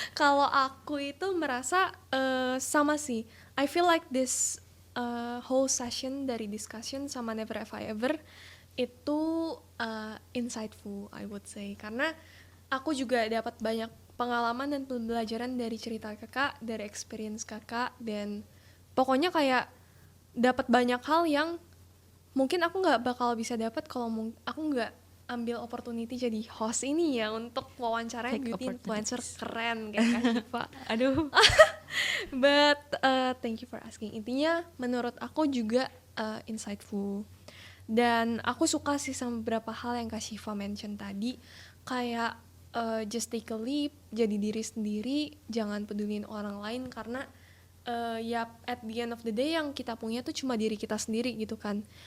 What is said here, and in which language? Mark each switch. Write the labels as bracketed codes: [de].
[id] Kalau aku itu merasa sama sih. [en] I feel like this whole session dari discussion sama Never Have I Ever itu insightful, I would say. [id] Karena aku juga dapat banyak pengalaman dan pembelajaran dari cerita kakak, dari experience kakak, dan pokoknya kayak dapat banyak hal yang mungkin aku nggak bakal bisa dapat kalau aku nggak ambil opportunity jadi host ini ya untuk wawancara [en] Take beauty influencer opportunities. [id] keren kayak Kak Syifa. Aduh. [en] But thank you for asking. [id] Intinya menurut aku juga insightful. Dan aku suka sih sama beberapa hal yang Kak Syifa mention tadi. Kayak [en] just take a leap, [id] jadi diri sendiri, jangan pedulin orang lain karena ya [en] at the end of the day [id] yang kita punya tuh cuma diri kita sendiri gitu kan.